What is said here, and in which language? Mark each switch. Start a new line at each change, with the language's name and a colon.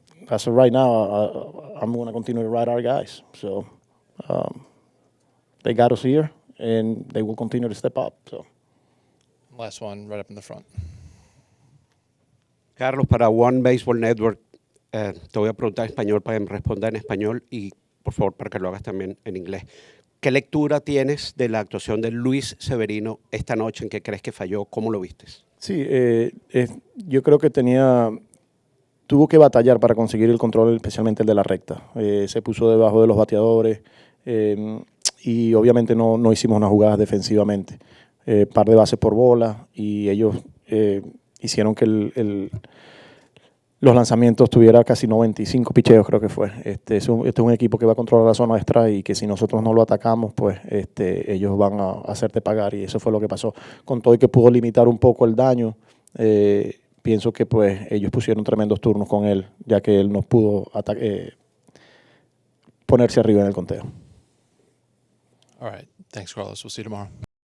English: As of right now, I'm going to continue to ride our guys. So they got us here, and they will continue to step up. So Last one, right up in the front.
Spanish: Carlos, para One Baseball Network, te voy a preguntar en español para que me responda en español y, por favor, para que lo hagas también en inglés. ¿Qué lectura tienes de la actuación de Luis Severino esta noche? ¿En qué crees que falló? ¿Cómo lo viste? sí, yo creo que tuvo que batallar para conseguir el control, especialmente el de la recta. Se puso debajo de los bateadores y obviamente no hicimos unas jugadas defensivamente. Par de bases por bola y ellos hicieron que los lanzamientos tuviera casi 95 picheos, creo que fue. Este es un equipo que va a controlar la zona de strike y que si nosotros no lo atacamos, pues ellos van a hacerte pagar, y eso fue lo que pasó. Con todo y que pudo limitar un poco el daño, pienso que pues ellos pusieron tremendos turnos con él, ya que él no pudo ponerse arriba en el conteo.
English: All right. Thanks, Carlos. We'll see you tomorrow.